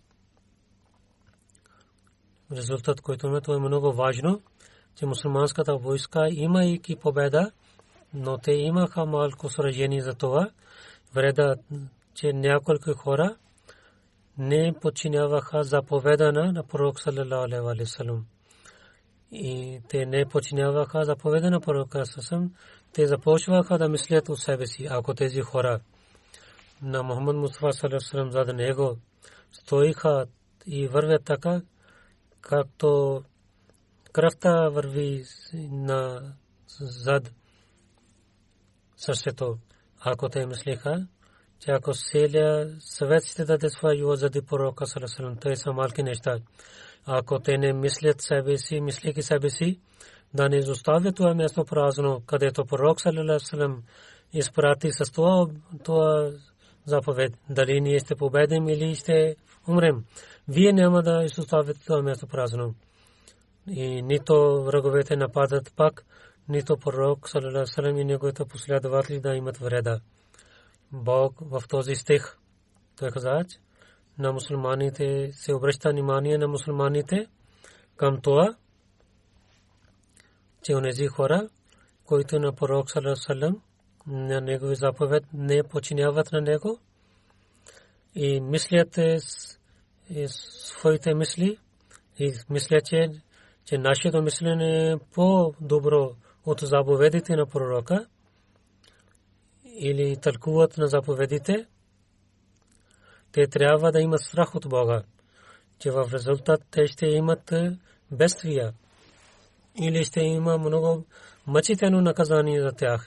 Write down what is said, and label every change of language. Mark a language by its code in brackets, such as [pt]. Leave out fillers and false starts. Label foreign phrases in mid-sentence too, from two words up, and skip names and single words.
[bg] Резултат, който има, това е много важно, че мусулманската войска, имайки победа, но те имаха малко сражение за това. Вреда, че няколко хора не подчиняваха заповеда на пророк [ar] صلى الله عليه وسلم. [bg] И те не подчиняваха заповеда на пророка саллаллаху. Те започваха да мислят от себе си, ако тези хора на Мухаммад Мустафа [ar] صلى الله عليه وسلم [bg] зад него стоиха и вървят така, както кръвта върви на зад сърцето. Ако те мислиха, че ако селя съвет ще даде своя живот заради пророка [ar] صلى الله عليه وسلم, [bg] те са малки неща. Ако те не мислят себе си, мислейки себе си, да не изоставят това място празно, където пророк [ar] صلى الله عليه وسلم [bg] изпрати с това заповед. Дали ние ще победим или ще умрем. Вие няма да изоставите това място празно. И нито враговете нападат пак, нито пророк [ar] صلى الله عليه وسلم [bg] и неговите последователи да имат вреда. Бог в този стих той каза, на мусулманите се обръща внимание на мусулманите към това, че онези хора, които на пророк [ar] صلى الله عليه وسلم [bg] на негови заповед не подчиняват на него и мислят своите мисли и мислят, че нашето мислене е по-добро от заповедите на пророка или тълкуват на заповедите, те трябва да имат страх от Бога, че в резултат те ще имат бедствия или ще има много мъчително наказание за тях.